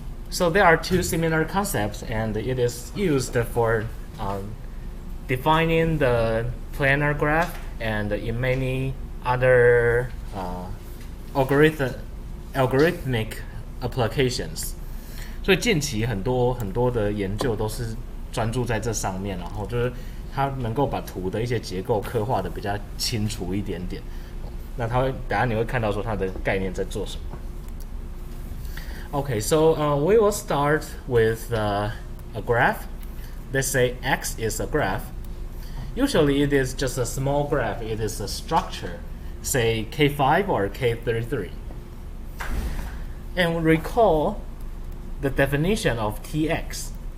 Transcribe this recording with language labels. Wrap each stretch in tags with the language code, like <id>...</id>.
<en>So there are two similar concepts, and it is used for defining the planar graph and in many other algorithmic applications.</en> <zh>所以近期很多的研究都是专注在这上面，然后就是它能够把图的一些结构刻画的比较清楚一点点。那它会等下你会看到说它的概念在做什么。</zh> <en>Okay, so we will start with a graph. Let's say X is a graph. Usually it is just a small graph. It is a structure, say K5 or K33. And recall the definition of Tx.</en>